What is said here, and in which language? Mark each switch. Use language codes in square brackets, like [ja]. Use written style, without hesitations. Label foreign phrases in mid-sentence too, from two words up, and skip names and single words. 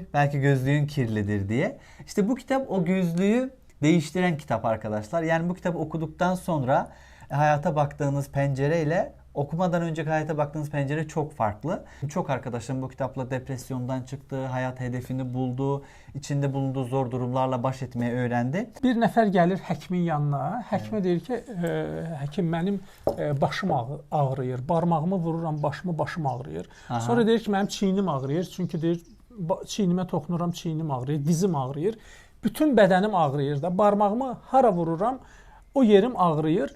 [tr] Belki gözlüğün kirlidir diye. İşte bu kitap o gözlüğü değiştiren kitap arkadaşlar. Yani bu kitabı okuduktan sonra hayata baktığınız pencereyle okumadan önceki hayata baktığınız pencere çok farklı. Çok arkadaşım bu kitapla depresyondan çıktı, hayat hedefini buldu, içinde bulunduğu zor durumlarla baş etmeyi öğrendi. [az] Bir nəfər gəlir həkimin yanına. Həkimə deyir ki, həkim mənim başım ağrıyır. Barmağımı vururam başım ağrıyır. Aha. Sonra deyir ki, mənim çiynim ağrıyır. Çünki deyir çiynimə toxunuram, çiynim ağrıyır, dizim ağrıyır. Bütün bədənim ağrıyır da. Barmağımı hara vururam, o yerim ağrıyır.